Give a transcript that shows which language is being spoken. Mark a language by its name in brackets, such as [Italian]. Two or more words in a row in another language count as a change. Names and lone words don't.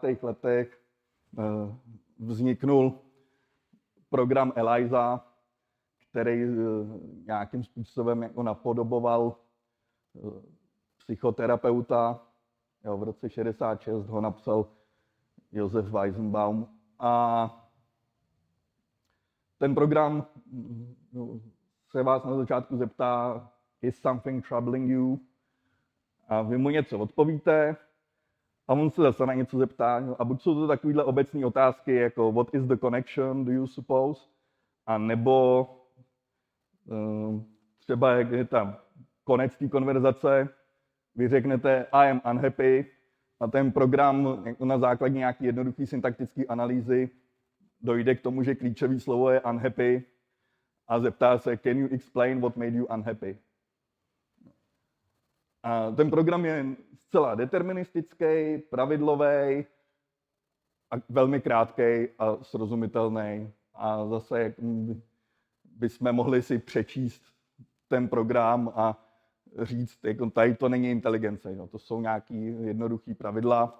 [Czech] letech vzniknul program ELIZA, který nějakým způsobem jako napodoboval psychoterapeuta. Jo, v roce 66 ho napsal Josef Weizenbaum. A ten program se vás na začátku zeptá, [English] is something troubling you? [Czech] A vy mu něco odpovíte a on se zase na něco zeptá. A buď jsou to takovéhle obecné otázky, jako [English] what is the connection, do you suppose? [Czech] A nebo třeba jak je tam konec té konverzace, vy řeknete [English] I am unhappy [Czech] a ten program na základě nějaké jednoduché syntaktické analýzy dojde k tomu, že klíčové slovo je unhappy a zeptá se [English] can you explain what made you unhappy? [Czech] A ten program je zcela deterministický, pravidlový a velmi krátký a srozumitelný. A zase bychom mohli si přečíst ten program a říct, jako tady to není inteligence, no, to jsou nějaké jednoduché pravidla.